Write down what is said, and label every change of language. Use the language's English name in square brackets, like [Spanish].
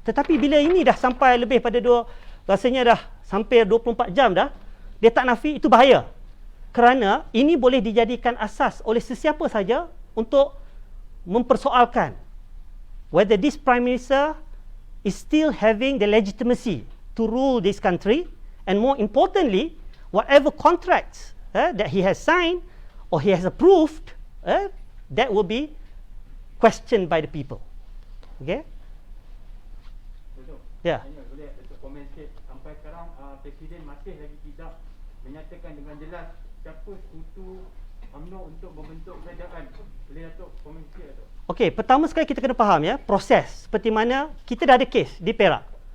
[Malay] Tetapi bila ini dah sampai lebih pada rasanya dah sampai 24 jam dah, dia tak nafi, itu bahaya. Kerana ini boleh dijadikan asas oleh sesiapa saja untuk mempersoalkan [English] whether this Prime Minister is still having the legitimacy to rule this country, and more importantly, whatever contracts that he has signed or he has approved, that will be questioned by the people. Okay? [Malay] Ya. Boleh Datuk komen sikit, sampai sekarang Presiden masih lagi tidak menyatakan dengan jelas siapa sekutu UMNO untuk membentuk kerajaan. Boleh Datuk komen sikit Datuk? Okey, pertama sekali kita kena faham ya, proses seperti mana kita dah ada kes di Perak.